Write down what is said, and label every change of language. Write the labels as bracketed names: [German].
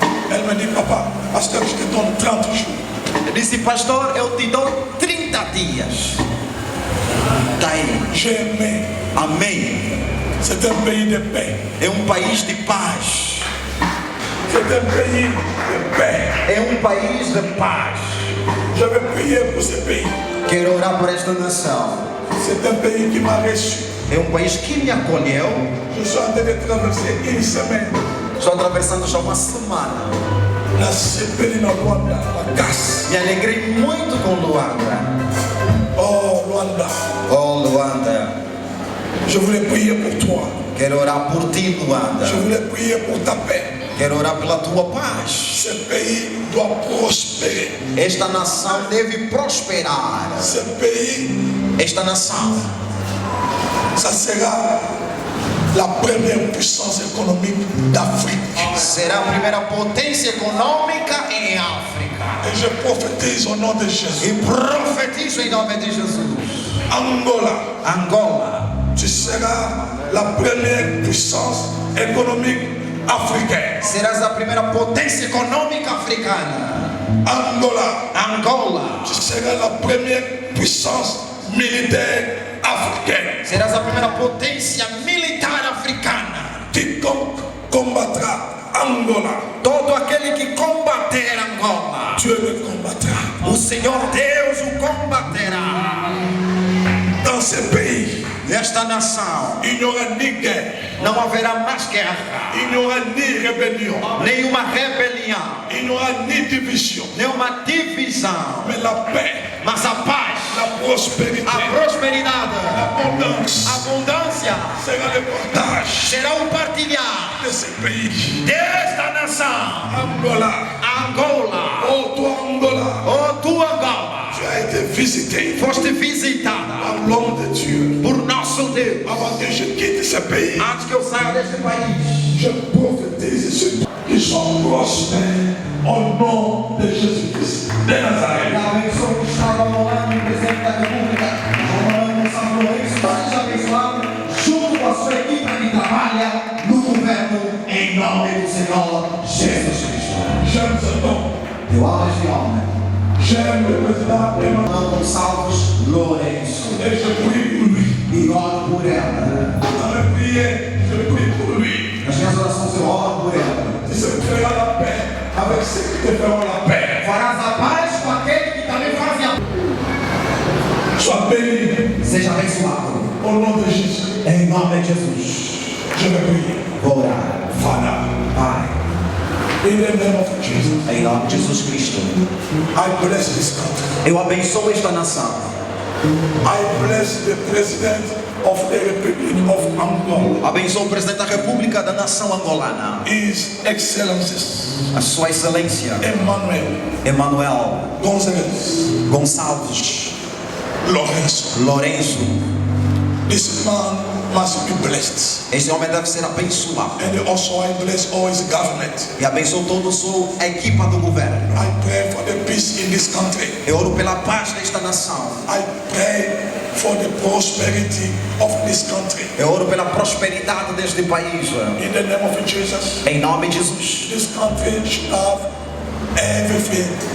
[French] Elle me dit: papa, pasteur, je te donne 30 jours. [Portuguese] Eu disse: pastor, eu te dou 30 dias. Tá aí. [French] J'aimais. [Portuguese] Amém. [French] C'est un pays de paix. [Portuguese] É um país de paz. [French] C'est un pays de paix. [Portuguese] É um país de paz. [French] Je vais prier pour ce pays. [Portuguese] Quero orar por esta nação. [French] C'est un pays qui m'a reçu. [Portuguese] É um país que me acolheu. [French] Je suis en train de traverser une semaine. [Portuguese] Estou atravessando já uma semana. Me alegrei muito com Luanda. [French] Oh Luanda. [Portuguese] Oh Luanda. [French] Je voulais prier pour toi. [Portuguese] Quero orar por ti, Luanda. [French] Je voulais prier pour ta paix. [Portuguese] Quero orar pela tua paz. [French] Ce pays doit prospérer. [Portuguese] Esta nação deve prosperar. [French] Ce pays, [Portuguese] esta nação, [French] ça sera la première puissance économique d'Afrique. [Portuguese] Será a primeira potência econômica em África. [French] Et je prophétise au nom de Jésus. [Portuguese] E profetizo em nome de Jesus. [French] Angola. [Portuguese] Angola. [French] Tu seras la première puissance économique africaine. [Portuguese] Serás a primeira potência econômica africana. [French] Angola. [Portuguese] Angola. [French] Tu seras la première puissance militaire africaine. [Portuguese] Serás a primeira potência militar africana. [French] Quiconque combattra Angola. [Portuguese] Todo aquele que combater Angola, [French] Dieu le combattra. [Portuguese] O Senhor Deus o combaterá. [French] Dans ce pays, [Portuguese] nesta nação, [French] il n'y aura ni guerre. [Portuguese] Não haverá mais guerra. [French] Il n'y aura ni rébellion. [Portuguese] Nenhuma rebelião. [French] Il n'y aura ni division. [Portuguese] Nenhuma divisão. [French] Mais la paix. [Portuguese] Mas a paz. [French] La prospérité. [Portuguese] A prosperidade. [French] L'abondance. [Portuguese] A abundância. Será [French] le partage. [Portuguese] Será o partilhar [French] de ce pays. [Portuguese] Desta nação. [French] Angola. [Portuguese] Angola. [French] Oh toi Angola. [Portuguese] Oh tu Angola. [French] Tu as été visité. [Portuguese] Foste visitada. [French] Par l'homme de Dieu. [Portuguese] Por nosso Deus. [French] Avant que je quitte ce pays. [Portuguese] Antes que eu saia deste país. [French] Je prophétise ceux qui sont prospères au nom de Jésus-Christ de Nazareth. [Portuguese] A pessoa que estava morando no presidente da República, morando São Lourenço, esteja abençoado junto com a sua equipe que trabalha no governo em nome do Senhor Jesus Cristo. [French] J'aime ce nom. [Portuguese] Eu amo este nome. [French] J'aime le président Emmanuel Gonçalves Lourenço. Et je prie pour lui. [Portuguese] E oro por ela. [French] Dans la prière, je prie pour lui. [Portuguese] Nas minhas orações eu oro por ela. [French] Tu se feras la paix avec ceux qui te feront la paix. [Portuguese] Farás a paz com aquele que também fazem a paz. [French] Sois béni. [Portuguese] Seja abençoado. [French] Au nom de Jésus. [Portuguese] Em nome de Jesus. [French] Je vais prier. [Portuguese] Vou orar. [English] Father. [Portuguese] Pai. [English] In the name of Jesus. [Portuguese] Em nome de Jesus Cristo. [English] I bless this country. [Portuguese] Eu abençoo esta nação. [English] I bless the president of the Republic of Angola. [Portuguese] Abençoa o presidente da República da Nação Angolana. [English] His Excellencies [Portuguese] A Sua Excelência [English] Emmanuel Gonçalves Lourenço. This man must be blessed. [Portuguese] Este homem deve ser abençoado. [English] And also I bless all his government. [Portuguese] E abençoa toda a sua equipa do governo. [English] I pray for the peace in this country. [Portuguese] Eu oro pela paz desta nação. [English] I pray for the prosperity of this country. [Portuguese] Eu oro pela prosperidade deste país. [English] In the name of Jesus. [Portuguese] Em nome de Jesus. [English] This country should have everything.